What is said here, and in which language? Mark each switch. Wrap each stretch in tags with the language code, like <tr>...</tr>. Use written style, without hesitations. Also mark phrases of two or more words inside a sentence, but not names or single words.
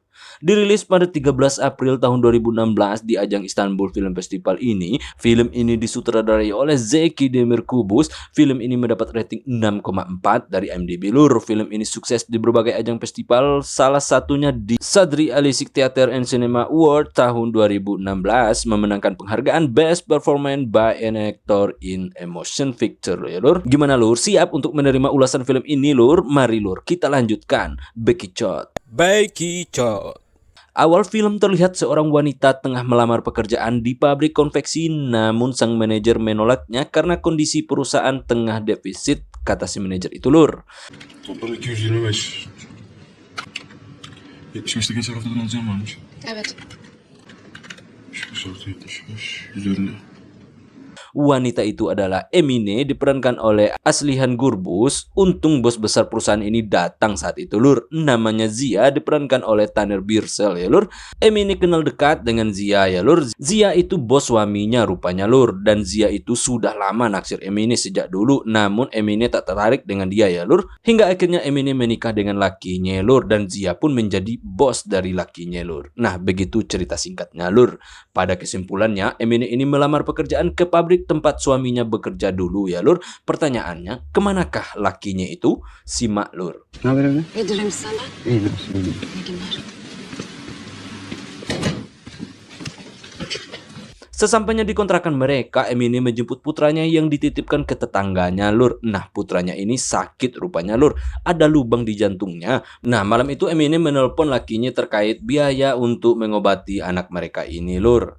<id>Dirilis pada 13 April tahun 2016 di ajang Istanbul Film Festival ini, film ini disutradarai oleh Zeki Demirkubuz. Film ini mendapat rating 6,4 dari IMDb Lur. Film ini sukses di berbagai ajang festival, salah satunya di Sadri Alisik Theater and Cinema Award tahun 2016, memenangkan penghargaan Best Performance by an Actor in a Motion Picture ya Lur. Gimana Lur? Siap untuk menerima ulasan film ini Lur? Mari Lur, kita lanjutkan. Bekicot. Awal film terlihat seorang wanita tengah melamar pekerjaan di pabrik konveksi, namun sang manajer menolaknya karena kondisi perusahaan tengah defisit, kata si manajer itu Lur.</id> <tr>Toplam 225. 75'te geçen haftadan alacağım varmış. Evet. 76, 75, 150.</tr> <id>Wanita itu adalah Emine, diperankan oleh Aslihan Gurbuz. Untung bos besar perusahaan ini datang saat itu Lur. Namanya Zia, diperankan oleh Taner Birsel ya Lur. Emine kenal dekat dengan Zia ya Lur. Zia itu bos suaminya rupanya Lur. Dan Zia itu sudah lama naksir Emine sejak dulu. Namun Emine tak tertarik dengan dia ya Lur. Hingga akhirnya Emine menikah dengan lakinya Lur. Dan Zia pun menjadi bos dari lakinya Lur. Nah begitu cerita singkatnya Lur. Pada kesimpulannya Emine ini melamar pekerjaan ke pabrik tempat suaminya bekerja dulu ya Lur. Pertanyaannya, kemanakah lakinya itu? Simak Lur.</id> <tr>Ne haber evde? Yedirim senden. İyi nasıl? İyi. İyi günler.</tr> <id>Sesampainya di kontrakan mereka, Emine menjemput putranya yang dititipkan ke tetangganya Lur. Nah putranya ini sakit rupanya Lur. Ada lubang di jantungnya. Nah malam itu Emine menelpon lakinya terkait biaya untuk mengobati anak mereka ini Lur.</id>